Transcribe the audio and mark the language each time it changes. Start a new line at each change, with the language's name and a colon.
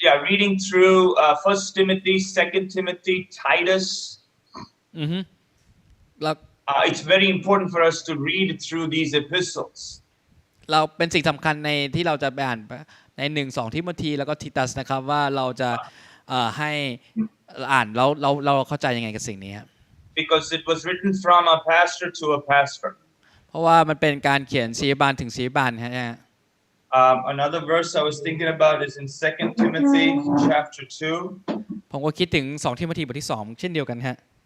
English: reading through 1 Timothy 2 Timothy Titus
Thai: แล้ว
English: it's very important for us to read through these epistles
Thai: เราเป็นสิ่งสำคัญในที่เราจะไปอ่านใน1-2 ทิโมธีแล้วก็ทิตัสนะครับว่าเราจะให้อ่านแล้วเราเข้าใจยังไงกับสิ่งนี้ครับ
English: because it was written from a pastor to a pastor
Thai: เพราะว่ามันเป็นการเขียนศิษยาบาลถึงศิษยาบาลฮะ
English: another verse I was thinking about is in 2 Timothy chapter 2
Thai: ผมก็คิดถึง2 ทิโมธีบทที่2เช่นเดียวกันฮะ